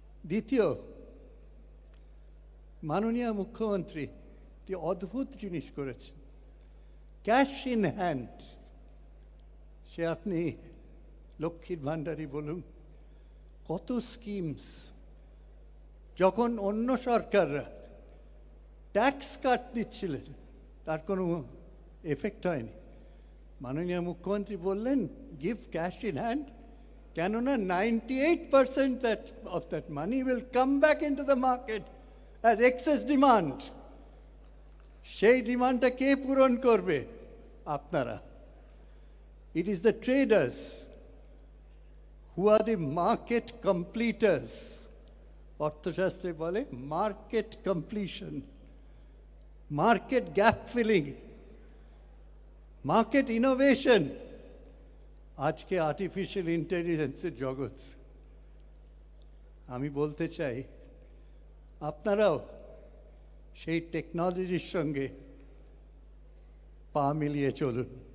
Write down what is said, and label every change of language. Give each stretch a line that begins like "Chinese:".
Bangla: দ্বিতীয়, মাননীয় মুখ্যমন্ত্রী একটি অদ্ভুত জিনিস করেছেন, ক্যাশ ইন হ্যান্ড। সে আপনি লক্ষ্মীর ভাণ্ডারই বলুন, কত স্কিমস। যখন অন্য সরকাররা ট্যাক্স কাট দিচ্ছিলেন, তার কোনো এফেক্ট হয়নি। মাননীয় মুখ্যমন্ত্রী বললেন
English: give cash in hand,
Bangla: কেননা
English: 98% of that money will come back into the market as excess demand.
Bangla: সেই ডিমান্ডটা কে পূরণ করবে? আপনারা।
English: It is the traders who are the market completers.
Bangla: অর্থশাস্ত্রে বলে market completion, market gap filling, market innovation. আজকে artificial ইন্টেলিজেন্সের জগৎ। আমি বলতে চাই, আপনারাও সেই টেকনোলজির সঙ্গে পা মিলিয়ে চলুন।